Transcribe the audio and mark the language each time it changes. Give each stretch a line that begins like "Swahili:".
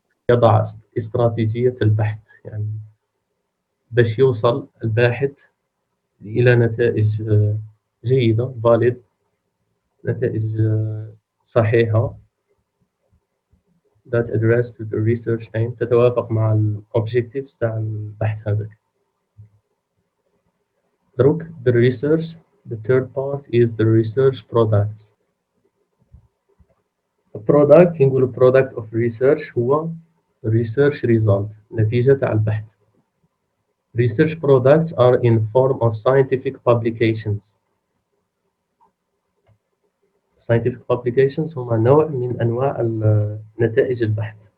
Arabic: يضع استراتيجية البحث، يعني باش يوصل الباحث إلى نتائج جيدة valid، نتائج صحيحة
English: that address to the research aim
Arabic: تتوافق مع ال objectives تاع البحث هذاك. دروك
English: the research the third part is the research product.
Arabic: البرودكت نقولوا
English: product of research
Arabic: هو
English: research result
Arabic: نتيجة تاع البحث.
English: Research products are in form of scientific publications.
Arabic: Scientific publications هما نوع من أنواع نتائج البحث.